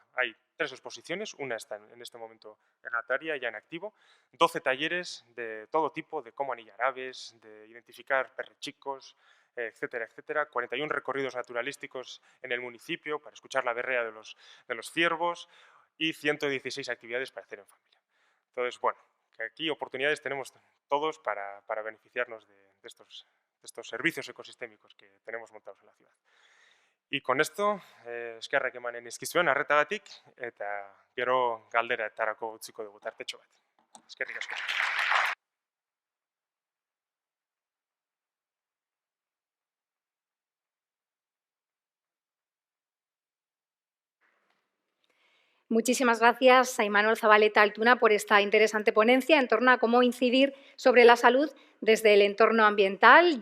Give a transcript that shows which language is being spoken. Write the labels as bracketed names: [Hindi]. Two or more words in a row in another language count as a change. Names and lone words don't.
[Spanish] Hay 3 exposiciones, una está en este momento en Ataria, ya en activo, 12 talleres de todo tipo, de cómo anillar aves, de identificar perrechicos, etcétera, etcétera, 41 recorridos naturalísticos en el municipio para escuchar la berrea de los ciervos y 116 actividades para hacer en familia. Entonces, bueno, que aquí oportunidades tenemos todos para beneficiarnos de estos servicios ecosistémicos que tenemos montados en la ciudad. Y con esto, [Basque] eskerrak emanen dizkizuet arretagatik, eta gero galderetarako utziko dugu tartetxo bat. Eskerrik asko. [Spanish] Muchísimas gracias a Imanol Zabaleta Altuna por esta interesante ponencia en torno a cómo incidir sobre la salud desde el entorno ambiental.